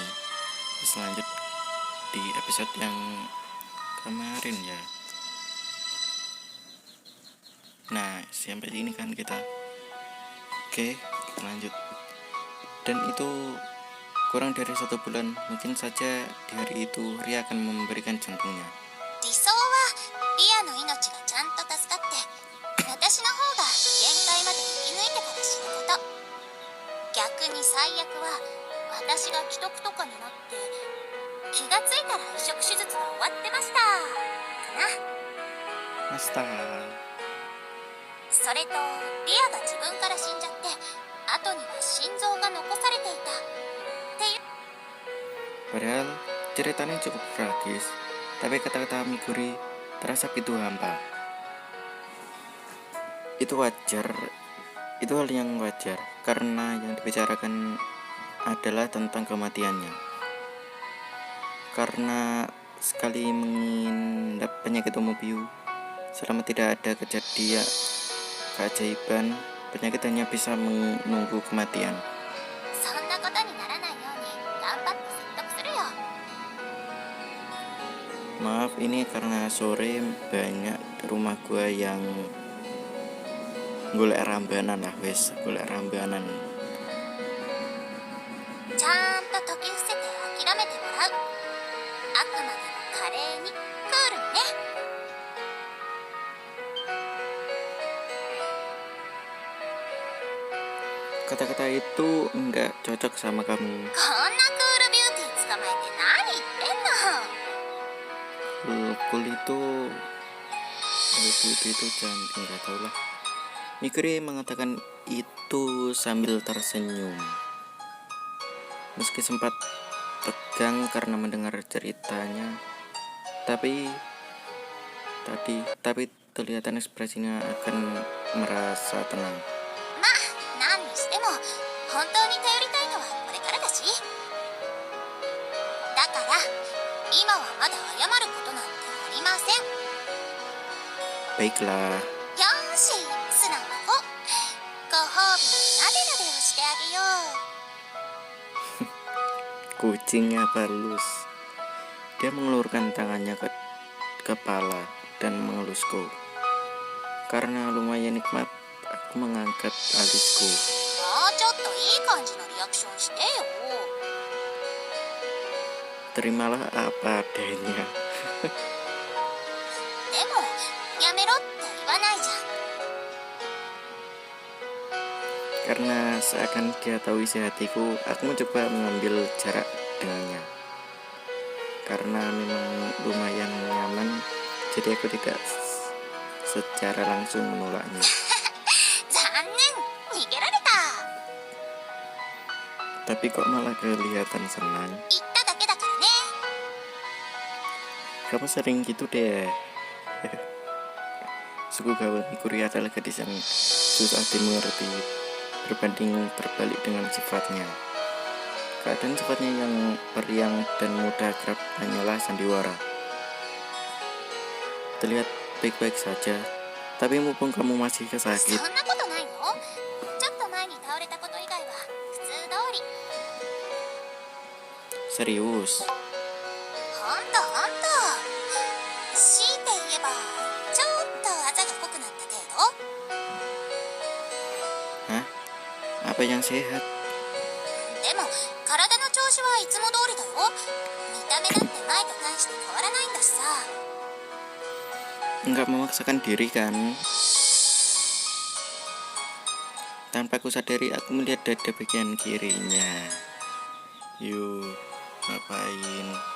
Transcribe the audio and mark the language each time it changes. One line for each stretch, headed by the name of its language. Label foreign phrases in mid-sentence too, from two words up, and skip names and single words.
Indonesian: Selanjut di episode yang kemarin ya. Nah sampai ini kan kita. Oke, kita lanjut. Dan itu kurang dari 1 bulan, mungkin saja di hari itu Ria akan memberikan jantungnya.
Japanese: 理想はリアの命がちゃんと助かって私の方が限界まで生き抜いてから死ぬこと。逆に最悪は私が既得とかになって気がついたら移植手術が終わってましたかな。マスター。それとリアが自分から死んじゃって後には心臓が残されていたっていう。
Indonesian: Padahal ceritanya cukup tragis, tapi kata-kata Mikuri terasa begitu hampa. Itu wajar, itu hal yang wajar, karena yang dibicarakan adalah tentang kematiannya. Karena sekali mengidap penyakit Omobiu, selama tidak ada kejadian keajaiban, penyakit hanya bisa menunggu kematian.
Japanese: そんなことにならないように頑張って説得するよ。
Indonesian: Maaf, ini karena sore banyak rumah gua yang
Javanese: golek rambanan lah, wes golek rambanan.
Japanese: ちゃんと解き伏せて諦めてもらう。あくまでも華麗にクールにね。
Indonesian: Kata-kata itu enggak cocok sama kamu.
Japanese: こんなクールビューティー捕まえて何言ってんの。
Indonesian: Cool itu cantik, nggak tahu lah. Mikuri mengatakan itu sambil tersenyum. Meski sempat tegang karena mendengar ceritanya, tapi kelihatan ekspresinya akan merasa tenang.
Japanese: まあ何にしても本当に頼りたいのはこれからだし。だから今はまだ謝ることなんてありません。
Indonesian: Baiklah.
Japanese: よーし素直な子。ご褒美になでなでをしてあげよう。
Indonesian: Kucingnya halus. Dia mengelurkan tangannya ke kepala dan mengelusku. Karena lumayan nikmat, aku mengangkat alisku.
Japanese: もうちょっといい感じのリアクションしてよ。
Indonesian: Terimalah apa adanya.
Japanese: でもやめろって言わないじゃん。
Indonesian: Karena seakan dia tahu isi hatiku, aku mencoba mengambil jarak dengannya. Karena memang lumayan nyaman, jadi aku tidak secara langsung menolaknya.
Japanese: 残念逃げられた。
Indonesian: Tapi kok malah kelihatan senang.
Japanese: 言っただけだからね。
Indonesian: Kamu sering gitu deh. Suku gawat Mikuri adalah gadis yang susah dimengerti, berbanding terbalik dengan sifatnya. Keadaan sifatnya yang periang dan mudah akrab hanyalah sandiwara. Terlihat baik-baik saja, tapi mumpung kamu masih
Japanese: そ
Indonesian: kesakit,
Japanese: んなことないよ。ちょっと前に倒れたこと以外は普通通り。
Indonesian: serius.
Japanese: ほんとほんと。強いて言えばちょっとあざが濃くなった程度。
Indonesian: Hah? Apa yang sehat?
Japanese: でも体の調子はいつも通りだよ。見た目だって前と大して変わらないんだしさ。
Indonesian: Enggak memaksakan diri kan? Tanpa ku sadari aku melihat dada bagian kirinya. Yuk, ngapain?